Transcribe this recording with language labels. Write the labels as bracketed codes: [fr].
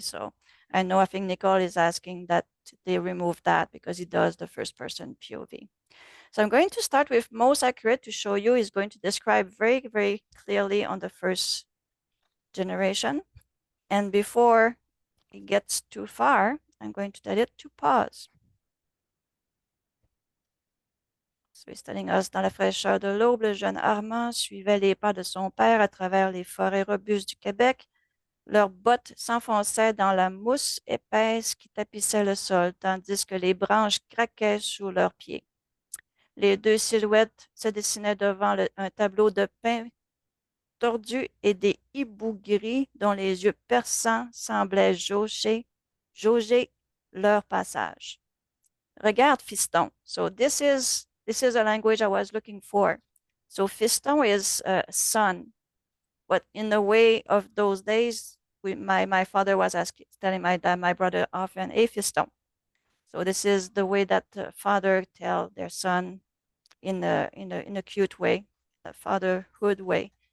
[en] So I think Nicole is asking that they remove that because it does the first person POV. So I'm going to start with most accurate to show you. Is going to describe very, very clearly on the first generation. And before it gets too far, I'm going to tell it to pause. So it's telling us, [fr] dans la fraîcheur de l'aube, le jeune Armand suivait les pas de son père à travers les forêts robustes du Québec. Leurs bottes s'enfonçaient dans la mousse épaisse qui tapissait le sol, tandis que les branches craquaient sous leurs pieds. Les deux silhouettes se dessinaient devant un tableau de pin tordu et des hiboux gris dont les yeux perçants semblaient jauger leur passage. Regarde, fiston. [en] So this is a language I was looking for. So fiston is son, but in the way of those days, my father was telling my brother often, "Hey, fiston." So this is the way that the father tell their son in a cute way, a fatherhood way.